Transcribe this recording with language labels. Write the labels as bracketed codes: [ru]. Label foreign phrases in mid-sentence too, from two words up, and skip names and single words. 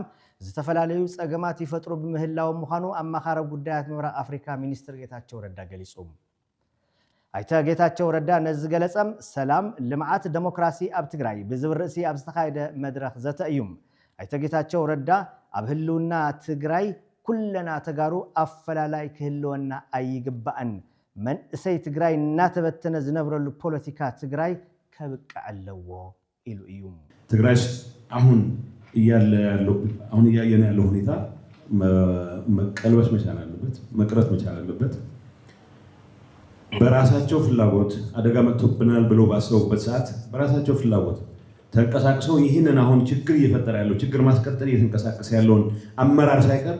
[ti] ዝተፈላለዩ ጸገማት ይፈጥሩ ብምህላዎም ምዃኑ ኣማኻሪ ጉዳያት ምብራቕ አፍሪካ ሚኒስትር ጌታቸው ረዳ ገሊጹ ኣይተ ጌታቸው ረዳ ነዚ ገለጸም ሰላም ልምዓት ዲሞክራሲ ኣብ ትግራይ ብዝብል ርእሲ ኣብ ዝተኻየደ መድረኽ ዘተ እዩ ኣይተ ጌታቸው ረዳ ኣብ ህልውና ትግራይ ኩለና ተጋሩ አፈላላይ ክህልወና አይግባእን መንእሰይ ትግራይ እናተበተነ ዝነብረሉ ፖለቲካ ትግራይ ከብቃዕ ኣለዎ ኢሉ እዩ [am] ትግራይ አሁን እያየን ያለው ሁኔታ መቀልበስ መቻል አለበት መቅረት መቻል አለበት በራሳቸው ፍላጎት አደጋ መጥቶብናል ብለው ባሰቡበት ሰዓት በራሳቸው ፍላጎት ተንቀሳቅሰው ይህንን አሁን ችግር እየፈጠረ ያለው ችግር ማስቀጠል እየተንቀሳቀሰ ያለውን አመራር ሳይቀር